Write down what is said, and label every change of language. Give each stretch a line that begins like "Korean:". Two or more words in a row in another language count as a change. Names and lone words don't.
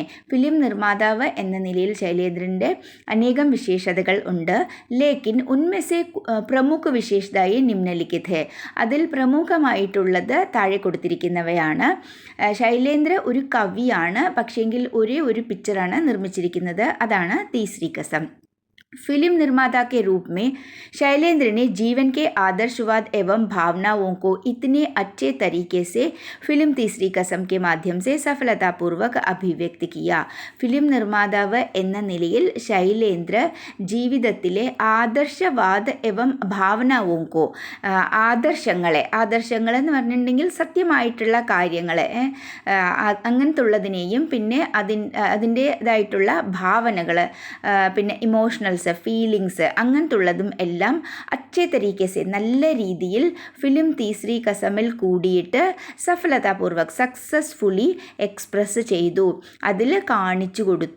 Malayalam: ഫിലിം നിർമ്മാതാവ് എന്ന നിലയിൽ ശൈലേന്ദ്രൻ്റെ അനേകം വിശേഷതകൾ ഉണ്ട്.
Hindi: लेकिन उनमें से प्रमुख विशेषताएँ निम्नलिखित है.
Malayalam: അതിൽ പ്രമുഖമായിട്ടുള്ളത് താഴെ കൊടുത്തിരിക്കുന്നവയാണ്. ശൈലേന്ദ്ര ഒരു കവിയാണ്, പക്ഷേങ്കിൽ ഒരേ ഒരു പിക്ചറാണ് നിർമ്മിച്ചിരിക്കുന്നത്, അതാണ് തീസ്രി കസം.
Hindi: फिल्म निर्माता के रूप में शैलेंद्र ने जीवन के आदर्शवाद एवं भावनाओं को इतने अच्छे तरीके से फिल्म तीसरी कसम के माध्यम से सफलतापूर्वक अभिव्यक्त किया.
Malayalam: ഫിലിം നിർമ്മാതാവ് എന്ന നിലയിൽ ശൈലേന്ദ്ര ജീവിതത്തിലെ
Hindi: आदर्शवाद एवं भावनाओं को,
Malayalam: ആദർശങ്ങളെന്ന് പറഞ്ഞിട്ടുണ്ടെങ്കിൽ സത്യമായിട്ടുള്ള കാര്യങ്ങൾ, അങ്ങനത്തുള്ളതിനെയും പിന്നെ അതിൻ്റേതായിട്ടുള്ള ഭാവനകൾ, പിന്നെ
English: emotional emotionals,
Malayalam: ഫീലിങ്സ് അങ്ങനത്തുള്ളതും എല്ലാം
Hindi: अच्छे तरीके से
Malayalam: നല്ല രീതിയിൽ ഫിലിം തീസ്രി കസമിൽ കൂടിയിട്ട് സഫലതാപൂർവക്
English: successfully express
Malayalam: ചെയ്തു, അതിൽ കാണിച്ചു കൊടുത്തു.